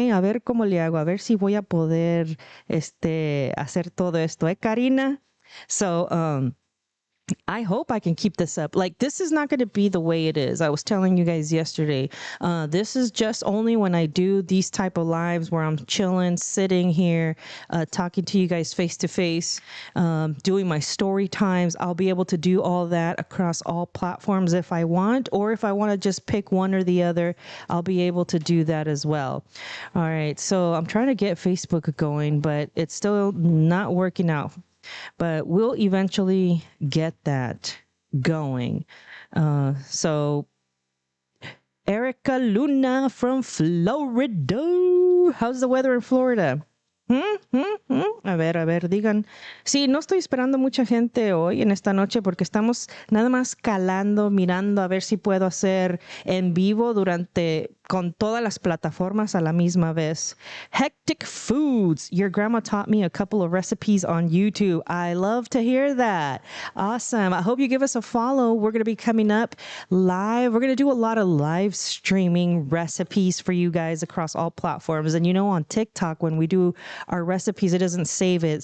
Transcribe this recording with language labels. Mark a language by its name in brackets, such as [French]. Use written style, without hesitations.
[Spanish] A ver cómo le hago. A ver si voy a poder hacer todo esto, Karina? [English] So, I hope I can keep this up. Like, this is not going to be the way it is. I was telling you guys yesterday. This is just only when I do these type of lives where I'm chilling, sitting here, talking to you guys face to face, doing my story times. I'll be able to do all that across all platforms if I want, or if I want to just pick one or the other, I'll be able to do that as well. All right. So I'm trying to get Facebook going, but it's still not working out. But we'll eventually get that going. So Erica Luna from Florida. How's the weather in Florida? [Spanish] A ver, digan. Sí, no estoy esperando mucha gente hoy en esta noche porque estamos nada más calando, mirando a ver si puedo hacer en vivo con todas las plataformas a la misma vez. [English] Hectic Foods. Your grandma taught me a couple of recipes on YouTube. I love to hear that. Awesome. I hope you give us a follow. We're going to be coming up live. We're going to do a lot of live streaming recipes for you guys across all platforms. And on TikTok, when we do our recipes, it doesn't save it.